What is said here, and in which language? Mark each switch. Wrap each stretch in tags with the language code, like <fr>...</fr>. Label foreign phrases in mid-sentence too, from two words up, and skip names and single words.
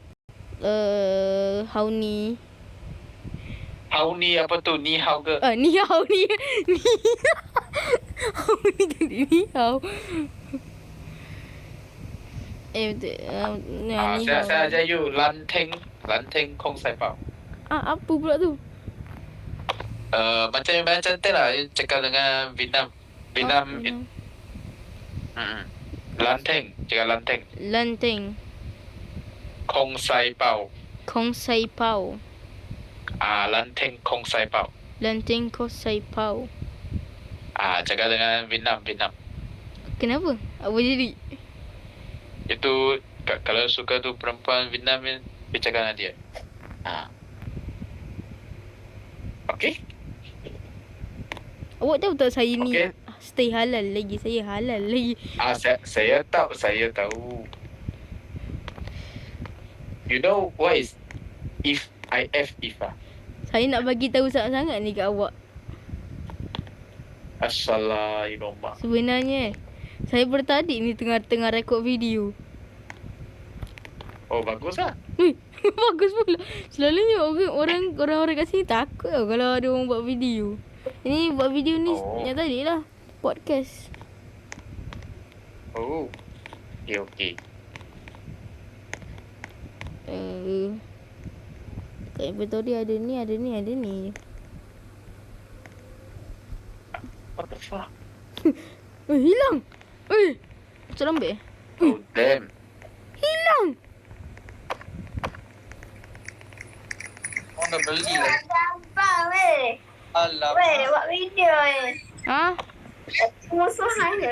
<ms>How ni? Hao ni apa tu?</ms> <zh>Ni hao</zh> <ms>ke?</ms> <zh>Ni hao</zh> <ms>ni. Hao ni jadi</ms> <zh>ni hao.</zh> <ms>Betul.</ms> <zh>Ni hao.</zh> <ms>Saya ajar you lanteng kong sai pao. Apa pula tu? Macam tu lah. You cakap dengan Vietnam. Lanteng. Cakap lanteng. Lanteng. Kong sai pao. Kong sai pao. Lanteng kong sai pao. Lanteng kong sai pao. Cakap dengan Vietnam. Kenapa? Apa jadi? Itu kalau suka tu perempuan Vietnam ni, cakap dengan dia. Okey. Awak tahu tak saya ni Okey. stay halal lagi. Saya halal lagi. Saya tahu.</ms> <en>You know what is if?</en> <ms>Saya nak bagi tahu sangat-sangat ni kat awak. Assalamualaikum. Sebenarnya saya bertadi ni tengah rekod video. Oh, bagus lah. Bagus pula. Selalunya orang kat sini takut tau kalau ada orang buat video. Ini buat video ni yang tadi lah. Podcast. Oh. Okey. Kat inventory ada ni.</ms> <en>What the fuck?</en> <ms>Hilang. Macam lambat</ms> <en>Oh, damn.</en> <ms>Hilang. Orang dah beli lah. Gampang weh. Alamak. Weh, buat video weh. Musuhan je.</ms>